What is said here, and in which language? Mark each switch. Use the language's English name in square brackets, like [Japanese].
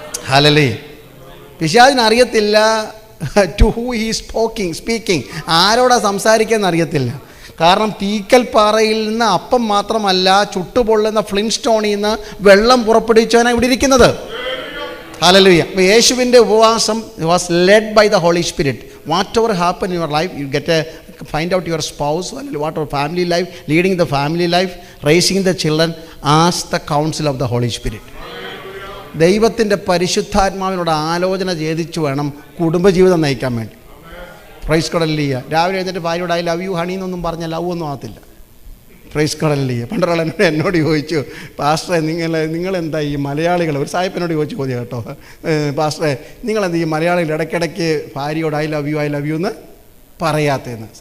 [Malayalam] Hallelujah. പിശാചിന് അറിയത്തില്ല [English] to who he speaking, [Malayalam] ആരോടാ സംസാരിക്കാന്ന് അറിയത്തില്ല. കാരണം തീക്കൽ പാറയിൽ നിന്ന് അപ്പം മാത്രമല്ല, ചുട്ടുപൊള്ളുന്ന ഫ്ലിൻസ്റ്റോണിൽ നിന്ന് വെള്ളം പുറപ്പെടുവിച്ചവനാണ് ഇവിടെ ഇരിക്കുന്നത്. ഹല്ലേലൂയ. അപ്പോൾ യേശുവിൻ്റെ ഉപവാസം [English] Was led by the Holy Spirit. Whatever happen in your life, you get find out your spouse, what our family life, leading the family life, raising the children, ask the counsel of the Holy Spirit. [Malayalam] ദൈവത്തിൻ്റെ പരിശുദ്ധാത്മാവിനോട് ആലോചന ചെയ്തിച്ചു വേണം കുടുംബജീവിതം നയിക്കാൻ വേണ്ടി. Praise God. Hallelujah. രാവിലെ എഴുന്നേറ്റ് ഭാര്യയോട് [English] I love you honey [Malayalam] എന്നൊന്നും പറഞ്ഞാൽ ലവ് ഒന്നും ആകത്തില്ല. Praise God. ഹല്ലേലൂയ. പണ്ടൊരാൾ എന്നോട് ചോദിച്ചു, പാസ്റ്ററെ നിങ്ങളെന്താ ഈ മലയാളികൾ, ഒരു സാഹിബിനോട് ചോദിച്ചു പോയി കേട്ടോ, പാസ്റ്ററെ നിങ്ങളെന്താ ഈ മലയാളികൾ ഇടയ്ക്കിടയ്ക്ക് ഭാര്യയോട് [English] I love you [Malayalam] എന്ന് പറയാത്തതെന്ന്.